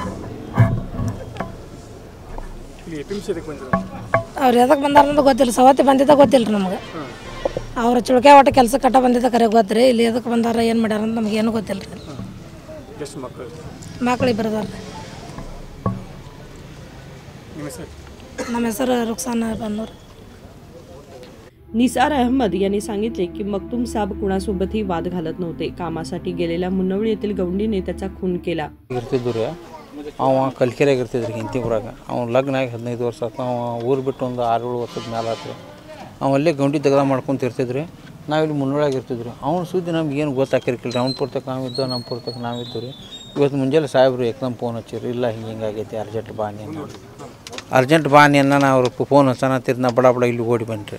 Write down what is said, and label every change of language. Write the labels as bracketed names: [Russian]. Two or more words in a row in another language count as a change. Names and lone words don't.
[Kannada] ಅವ್ರು ಎದಕ್ಕೆ ಬಂದಾರ ಅಂತ ಗೊತ್ತಿಲ್ಲ, ಸವತಿ ಬಂದಿದ್ದ ಗೊತ್ತಿಲ್ಲ ರೀ ನಮಗೆ। ಅವ್ರ ಚುಳ್ಕೆ ಒಟ್ಟು ಕೆಲಸ ಕಟ್ಟ ಬಂದಿದ್ದ ಕರೆ ಗೊತ್ತು ರೀ, ಇಲ್ಲಿ ಎದಕ್ಕೆ ಬಂದಾರ ಏನು ಮಾಡ್ಯಾರ ಅಂತ ನಮ್ಗೆ ಏನೂ ಗೊತ್ತಿಲ್ಲ ರೀ। ಮಕ್ಳು ಇಬ್ಬರು ಅದಾರ ರೀ। ನಮ್ಮ ಹೆಸರು रुखसाना बानरू। [Marathi] निसार अहमद यांनी सांगितले की मखतूम साब कुणासोबतही वाद घालत नव्हते। कामासाठी गेलेल्या मुन्नवळी येथील गवंडीने त्याचा खून केला। [Kannada] ಅವ ಕಲ್ಕೆರೆಯಾಗ ಇರ್ತಿದ್ರಿ ಇಂತಿಪುರಾಗ। ಅವ್ನು ಲಗ್ನ ಆಗಿ 15 ವರ್ಷ ಆಯ್ತು। ಅವ ಊರು ಬಿಟ್ಟು ಒಂದು 6-7 ವರ್ಷದ ಮೇಲೆ ಆಯ್ತು। ಅವಲ್ಲೇ ಗೌಂಡಿ ದಗದ ಮಾಡ್ಕೊಂತ ಇರ್ತಿದ್ರಿ, ನಾವಿಲ್ಲಿ ಮುನ್ನೊಳಗೆ ಇರ್ತಿದ್ರಿ। ಅವ್ನು ಸುದ್ದಿ ನಮ್ಗೆ ಏನು ಗೊತ್ತಾಕಿರ್ಕಿಲ್ಲ ರೀ। ಅವ್ನು ಪುರ್ತಕ್ಕೆ ನಾವಿದ್ದು, ನಮ್ಮ ಪುರ್ತಕ್ಕೆ ನಾವಿದ್ದು ರೀ। ಇವತ್ತು ಮುಂಜಾನೆ ಸಾಹೇಬ್ರು ಏಕದಮ್ ಫೋನ್ ಹಚ್ಚಿರಿ, ಇಲ್ಲ ಹಿಂಗಾಗೈತಿ, ಅರ್ಜೆಂಟ್ ಬಾನಿ ಅನ್ನೋ ಅರ್ಜೆಂಟ್ ಬಾನಿ ಅನ್ನ ಅವ್ರು ಫೋನ್ ಹಚ್ಚನತ್ತಿದ್ದು, ನಾ ಬಡ ಬಡ ಇಲ್ಲಿ ಓಡಿ ಬನ್ರಿ।